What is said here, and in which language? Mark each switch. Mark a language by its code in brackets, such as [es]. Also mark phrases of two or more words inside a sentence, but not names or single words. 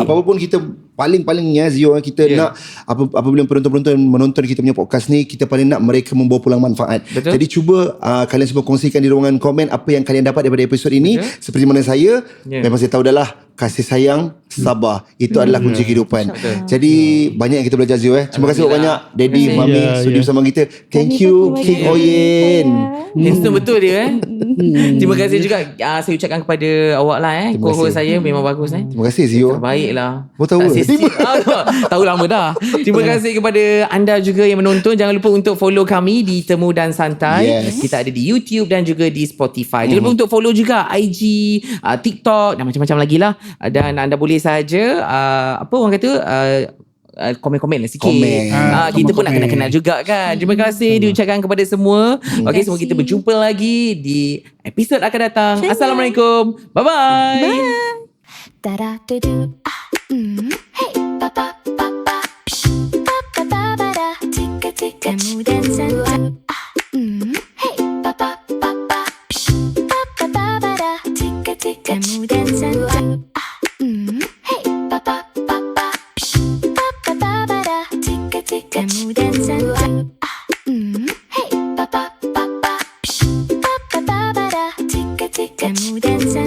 [ms] apa-apa pun kita paling ya Zio, kita nak apabila penonton-penonton menonton kita punya podcast ni, kita paling nak mereka membawa pulang manfaat. Betul. Jadi cuba kalian semua kongsikan di ruangan komen apa yang kalian dapat daripada episod ini. Betul. Seperti mana saya, Ya. memang saya tahu dah lah, kasih sayang, sabar, itu adalah kunci kehidupan. Betul. Jadi banyak yang kita belajar Zio. Terima kasih banyak Daddy, Terima kasih. Mami sudi bersama kita. [en] Thank you King Oyen. [ms] Handsome betul dia Terima kasih juga saya ucapkan kepada awak lah Terima co-host kasih. saya memang bagus Terima kasih Zio. Terbaik lah. Baru tahu ke? Tahu lama dah. Terima kasih kepada anda juga yang menonton. Jangan lupa untuk follow kami di Temu dan Santai. Yes. Kita ada di YouTube dan juga di Spotify. Jangan lupa untuk follow juga IG, TikTok dan macam-macam lagi lah. Dan anda boleh saja apa orang kata komen-komen lah sikit. Komen. Kita pun nak komen. kenal-kenal juga kan. Terima kasih diucapkan kepada semua. Okey, semua kita berjumpa lagi di episod akan datang. Assalamualaikum. Bye-bye. Da da do do hey ba ba ba ba ba ba ba ba da tika tika Temu dan Santai hey ba ba ba ba ba ba ba ba da tika tika Temu dan Santai hey ba ba ba ba ba ba ba ba da tika tika Temu dan Santai hey ba ba ba ba ba ba ba ba da tika tika Temu dan